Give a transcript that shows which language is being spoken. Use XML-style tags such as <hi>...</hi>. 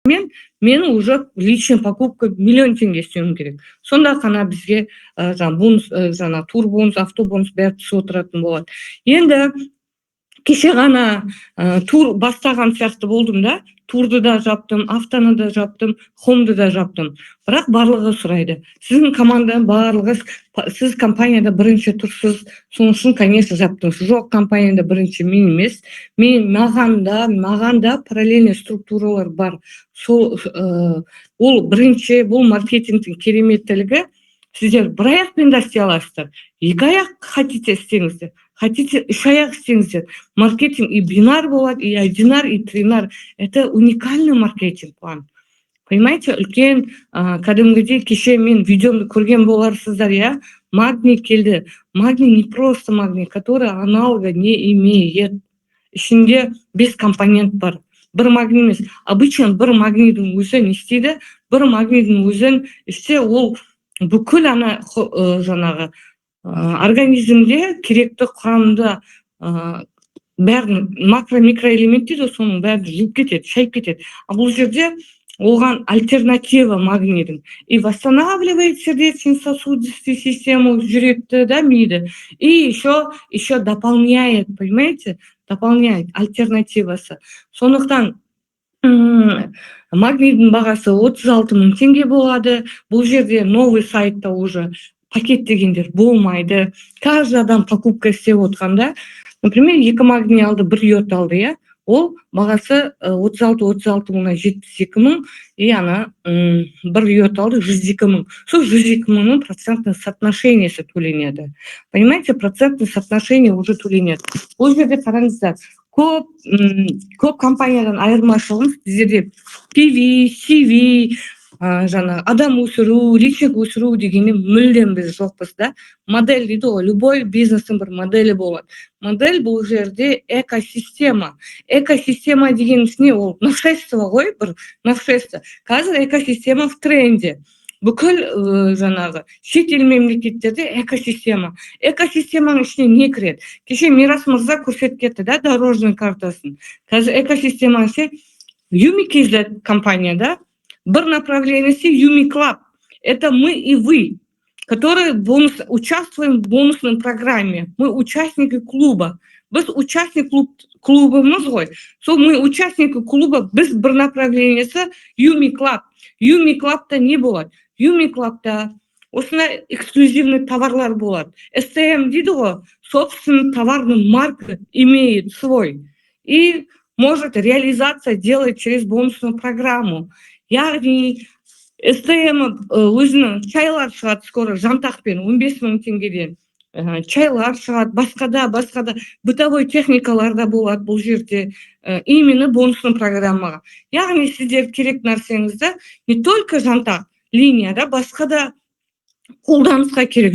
<kk>мен уже личный покупка миллион теңге істеуім керек. Сонда ғана бізге бонус, тур бонус, автобонус бәрі түсіп отыратын болады. Енді кеше ғана тур бастаған сияқты болдым да, турды да жаптым, автоны да жаптым, хомды да жаптым. Бірақ барлығы сұрайды. Сіздің команда барлығы, сіз компанияда бірінші тұрсыз, соның үшін, конечно, жаптыңыз. Жоқ, компанияда бірінші мен емес. Маған да параллельный структуралар бар. Ол бірінші, бұл маркетингтің кереметтілігі. Сіздер бір аяқпен да істей аласыздар. Екі аяқ хотите істеңіздер. Хотите, үш аяқ істеңіздер.</kk> <ru>Маркетинг и бинар болады, и одинар, и тринар. Это уникальный маркетинг план.</ru> <kk>Понимаете, үлкен кәдімгідей кеше мен видеомды көрген боларсыздар, я? Магний келді.</kk> <ru>Магний не просто магний, который аналога не имеет.</ru> <kk>Ішінде 5 компонент бар. Бір магний емес. Обычно бір магнийдің өзі не істейді? Бір магнийдің өзін істе, ол бүкіл жаңағы организмде керекті құрамда бәрін макро-микроэлемент дейді, соның бәрін жуып кетеді, шайып кетеді. А бұл жерде оған альтернатива магнийдің.</kk> <ru>И восстанавливает сердечно-сосудистую систему,</ru> <kk>жүректі, да, миды.</kk> <ru>И еще дополняет, понимаете? Дополняет альтернативасы.</ru> <kk>Сондықтан магнийдің бағасы 36 000 теңге болады. Бұл жерде новый сайтта уже пакет дегендер болмайды. Каждый адам покупка істеп отқанда, например, 2 магний алды, 1 йод алды, я? Ол бағасы 36 000, 72 000, и ана 1 йод алды 102 000. Сол 102 000-ның процентный соотношениесі төленеді. Понимаете, процентный соотношение уже төленеді. Ол жерде қараңыздар, көп компаниядан айырмашылығын сіздерде PV, CV, адам өсіру, личник өсіру дегенде мүлдем біз жоқпыз, да? Модель дейді ғой, любой бизнестің бір моделі болады. Модель бұл жерде экосистема. Экосистема деген ішіне ол нашествие ғой, бір нашествие. Қазір экосистема в тренде. Бүкіл шет ел мемлекеттерде экосистема. Экосистеманың ішіне не кіреді? Кеше Мирас мырза көрсетіп кетті, да, дорожный картасын. Қазір экосистемасы UmiKZ компания, да? Бір направлениясы Юми Club.</kk> <ru>Это мы и вы, которые участвуем в бонусной программе. Мы участники клуба.</ru> <kk>Біз участник клубымыз ғой. Сол</kk> <ru>мы участники клуба,</ru> <kk>біз бір направлениясы Юми Club. Юми Club'та не болады? Юми Club'та осындай эксклюзивный товарлар болады. STM дейді ғой,</kk> <ru>собственный товарный марка имеет свой. И может реализация делать через бонусную программу.</ru> <kk>Яғни STM өзінің чайлар шығады скоро жантақпен 15 000 теңгеден. Чайлар шығады, басқада бытовой техникаларда болады бұл жерде, именно бонусный программаға. Яғни сіздер керек нәрсеңізді не только жантақ линияда, басқада қолданысқа керек.</kk>